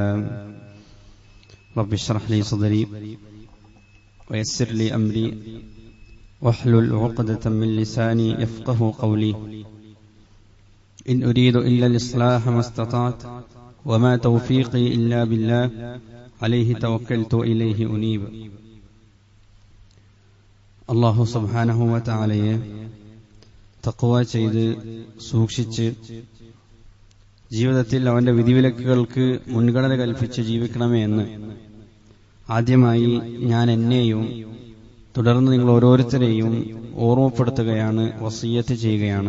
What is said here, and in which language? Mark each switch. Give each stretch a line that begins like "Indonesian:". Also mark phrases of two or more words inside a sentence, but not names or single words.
Arabic: رب اشرح لي صدري ويسر لي أمري واحلل عقدة من لساني يفقه قولي إن أريد إلا الإصلاح ما استطعت وما توفيقي إلا بالله عليه توكلت إليه أنيب الله سبحانه وتعالى
Malayalam: തഖ്വ ചെയ്ത് സൂക്ഷിച്ച് ജീവിതത്തിൽ അവന്റെ വിധിവിലക്കുകൾക്ക് മുൻഗണന കൽപ്പിച്ച് ജീവിക്കണമേ എന്ന് ആദ്യമായി ഞാൻ എന്നെയും തുടർന്ന് നിങ്ങൾ ഓരോരുത്തരെയും ഓർമ്മപ്പെടുത്തുകയാണ്, വസിയ്യത്ത് ചെയ്യുകയാണ്.